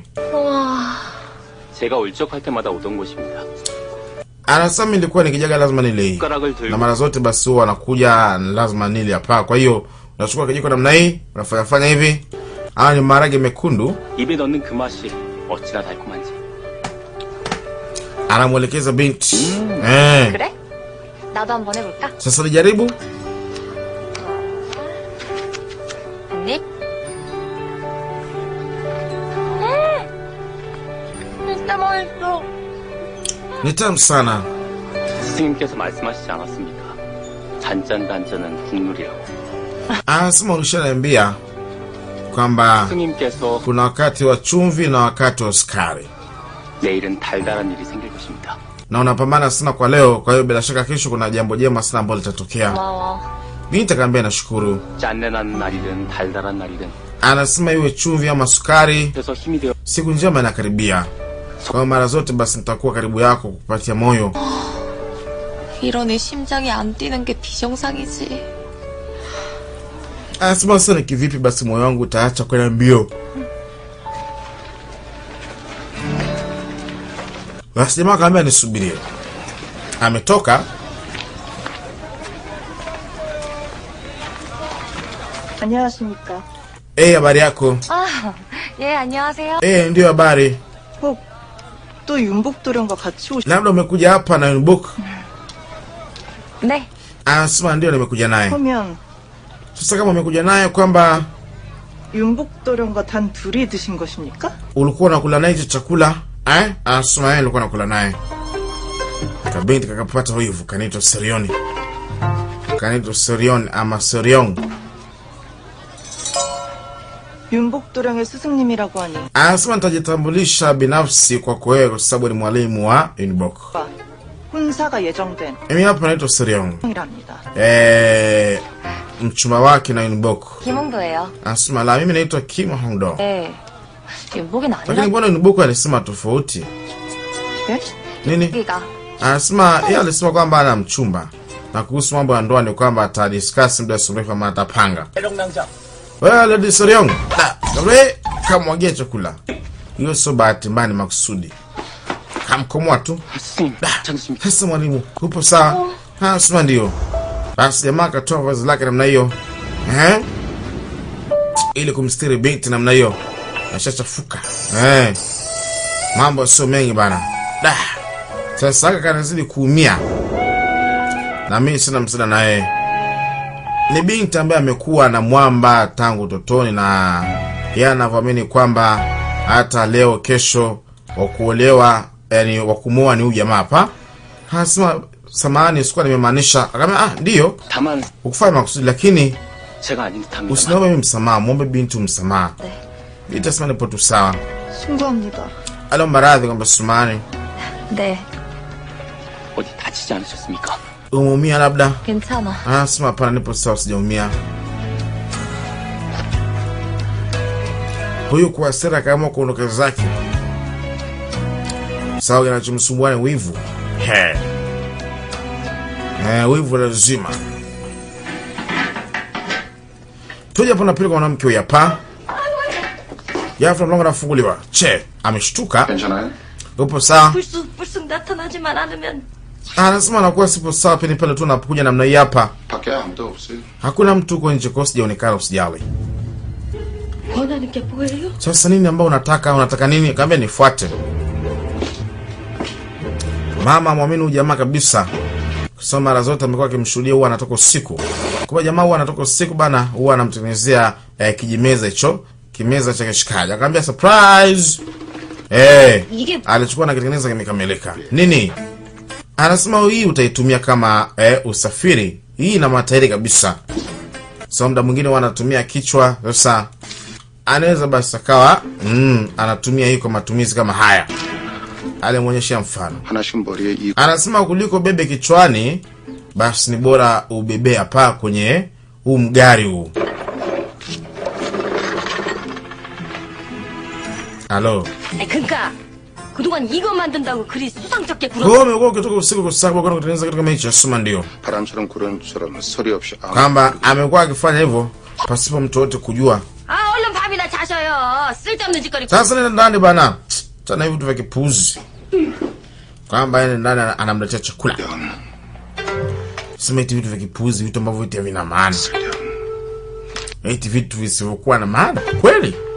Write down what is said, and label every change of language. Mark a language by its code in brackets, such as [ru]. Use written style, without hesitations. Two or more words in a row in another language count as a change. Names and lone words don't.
[ko] 제가 울적할 때마다 오던 곳입니다. [sw] Anasema nilikuwa nikijaga lazima nile hii. Na mara zote basi huwa anakuja lazima nile hapa. Kwa hiyo unachukua kijiko namna hii, unafanya hivi. Ni maharage mekundu. [ko] 입에 넣는 그 맛이 어찌나 달콤한지. [sw] Anamwelekeza binti. [ko] 그래? 나도 한번 해볼까? [sw] Sasa nijaribu. [ko] 언니? 진짜 맛있어. [sw] Ni tamu sana. [ko] 스승님께서 말씀하시지 않았습니까? 단짠단짠은 국룰이라고. [sw] Anasema ulishaniambia kwamba [ko] 스승님께서 [sw] kuna wakati wa chumvi na wakati wa sukari. [ko] 내일은 달달한 일이 생길 것입니다. [sw] Na unapambana sana kwa leo, kwa hiyo bila shaka kesho kuna jambo jema sana ambalo litatokea. [ko] 고마워. [sw] Binti akamwambia nashukuru. [ko] 짠내 나는 날이든 달달한 날이든 [sw] Anasema iwe chumvi ama sukari, [ko] 그래서 힘이 되어 [sw] siku njema inakaribia. Kwa mara zote basi nitakuwa karibu yako kukupatia moyo. [ko] 이런 애 심장이 안 뛰는 게 비정상이지. [sw] Anasema sasa kivipi basi moyo wangu utaacha kwenda mbio? Basi jamaa akamwambia nisubirie. Ametoka. [ko] 안녕하십니까. [sw] Habari yako? [ko] 아, 예, 안녕하세요. [sw] Ndio habari. [ko] 혹 또 윤복도령과 같이 [sw] Labda umekuja hapa na Yunbok. [ko] 네. [sw] Anasema ndio nimekuja naye. [ko] 오시면 [sw] Sasa kama umekuja naye kwamba [ko] 윤복도령과 단 둘이 드신 것입니까? [sw] ulikuwa unakula naye chakula, Anasema yeye alikuwa anakula naye. Kabinti kakapata wivu, kanito Serioni. Kanito Serion ama Seriong. [ko] 윤복도령의 스승님이라고 하니 [sw] Anasema nitajitambulisha binafsi kwako wewe kwa sababu ni mwalimu wa Yunbok. [ko] 혼사가 예정된 [sw] Mimi hapa naitwa Seriong. [ko] 형이랍니다. [sw] Mchumba wake na Yunbok. [ko] 김홍도예요. [sw] Anasema la, mimi naitwa Kim Hongdo. [ko] 네. 윤복이는 [sw] Lakini [ko] 아니라 [sw] mbona Yunbok alisema tofauti? [ko] 네? [sw] Nini? [ko] 여기가. [sw] Anasema yeye alisema kwamba ana mchumba. Na kuhusu mambo ya ndoa ni kwamba atadiscuss muda mrefu ama atapanga. Wewe Lady Seriong, wewe kamwagia chakula. Hiyo sio bahati mbaya, ni makusudi. Kamkomoa tu. [ko] 스승님 괜찮으십니까? [sw] Sasa mwalimu, upo sawa? Anasema ndio. Basi jamaa akatoa vazi lake namna hiyo. Ili kumstiri binti namna hiyo. Ashachafuka. Mambo sio mengi bana. Sasa kanazidi kuumia. Na mimi sina msada naye. Ni binti ambaye amekuwa na mwamba tangu utotoni na yeye anavyoamini kwamba hata leo kesho wa kuolewa, yani wa kumuoa ni huyu jamaa hapa. Anasema samahani, sikuwa nimemaanisha. Akamwambia ndio. [ko] 다만 [sw] Ukufanya makusudi, lakini [ko] 제가 아닌 듯합니다. [sw] usiniombe mimi msamaha, muombe binti msamaha. Binti asema nipo tu sawa. [ko] 신고합니다. [sw] Aliomba radhi kwamba samahani. [ko] 네. 어디 다치지 않으셨습니까? [sw] Umeumia labda? [ko] 괜찮아. [sw] Anasema hapana, nipo sawa, sijaumia. Huyu kwa hasira kama kuondoka zake. Sawa, kinachomsumbua ni wivu. Wivu lazima. Tuja hapo napeleka mwanamke huyu hapa. Yafu mlango unafunguliwa. Che, ameshtuka. [ko] 괜찮아요? [sw] Upo sawa? [ko] 불쑥 나타나지만 않으면 [sw] Anasema anakuwa sipo sawa pale pale tu anapokuja namna hii hapa. [ko] 밖에 아무도 없어요. [sw] Hakuna mtu huko nje, kwa sijaonekana, usijali. [ko] 원하는 게 뭐예요? [sw] Sasa nini ambao unataka? Unataka nini? Kaambia nifuate. Mama muamini huyu jamaa kabisa. Kwa mara zote amekuwa akimshuhudia huwa anatoka usiku. Kwa jamaa huwa anatoka usiku bana, huwa anamtengenezea kijimeza hicho, kimeza cha kishikaji. Akamwambia surprise. Alichukua na kitengeneza kimekamilika. Nini? Anasema hii utaitumia kama usafiri. Hii ina matairi kabisa. So muda mwingine wanatumia kichwa. Sasa anaweza basi akawa anatumia hii kwa matumizi kama haya. Alimuonyesha mfano. [ko] 하나씩 머리에 이 [sw] Anasema kuliko bebe kichwani, basi ni bora ubebe hapa kwenye huu mgari huu. Halo. [ko] 그러니까 그동안 이거 만든다고 그리 수상쩍게 굴어. [sw] Kwa hiyo kutoka usiku kwa sababu kwa kutengeneza kitu kama hicho, sema ndio. [ko] 바람처럼 구르는 처럼 소리 없이 [sw] Kwamba amekuwa akifanya hivyo pasipo mtu wote kujua. [ko] 아 얼른 밥이나 자셔요. 쓸데없는 짓거리. [sw] Sasa nenda ndani bana. Tena hivi vitu vya kipuzi. Kwamba yeye ndani anamletea chakula. Sema eti vitu vya kipuzi, vitu ambavyo vitu havina maana. Eti vitu visivyokuwa na maana. Kweli?